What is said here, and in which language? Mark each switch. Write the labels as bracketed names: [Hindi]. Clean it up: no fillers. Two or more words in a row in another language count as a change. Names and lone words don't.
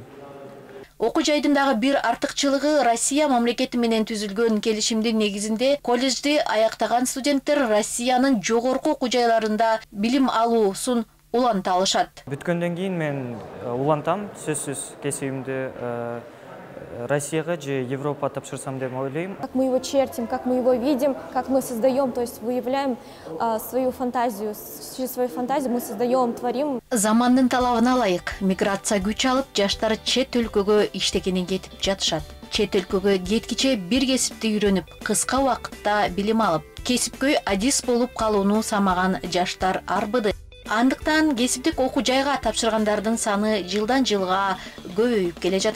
[Kyrgyz] Окуу жайдын дагы бир артыкчылыгы Россия мамлекети менен түзүлгөн келишимдин негизинде колледжди аяктаган студенттер Россиянын жогорку окуу жайларында билим алуусун уланта алышат. Бүткөндөн кийин мен улантам, сөзсүз кесибимди Россияга же Европа тапшырсам деп ойлойм. [Russian] Как мы его чертим, как мы его видим, как мы создаем, то есть выявляем свою фантазию. Через свою фантазию мы создаем, творим. [Kyrgyz] Замандын талабына ылайык миграция күч алып, жаштар чет өлкөгө иштегенин кетип жатышат. Чет өлкөгө кеткиче бир кесипти үйрөнүп, кыска убакытта билим алып, кесипкөй адис болуп калууну самаган жаштар арбыды. Андыктан кесиптик окуу жайга тапшыргандардын саны жылдан жылга көбөйүп келе жатат.